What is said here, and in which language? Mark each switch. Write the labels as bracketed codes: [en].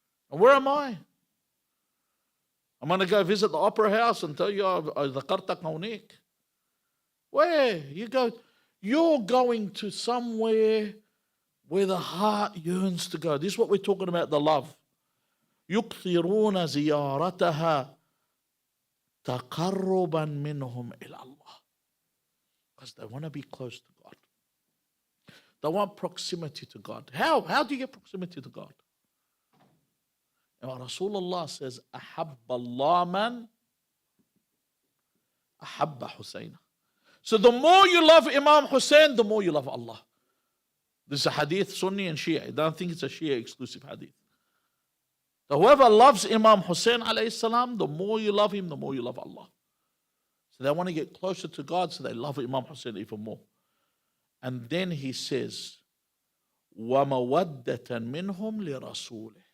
[en] And where am I? I'm going to go visit the opera house and tell you, [ar] ذكرتك هونيك. [en] Where? You go, you're going to somewhere where the heart yearns to go. This is what we're talking about, the love. [ar] يكثرون زيارتها تقربا منهم إلى الله. [en] Because they want to be close to God. They want proximity to God. How? How do you get proximity to God? And Rasulullah says, [ar] أحب الله من أحب حسين. [en] So the more you love Imam Hussein, the more you love Allah. This is a hadith, Sunni and Shia. I don't think it's a Shia exclusive hadith. So whoever loves Imam Hussein alayhi salam, the more you love him, the more you love Allah. So they want to get closer to God, so they love Imam Hussein even more. And then he says, [ar] وَمَوَدَّةً مِّنْهُمْ لِرَسُولِهِ.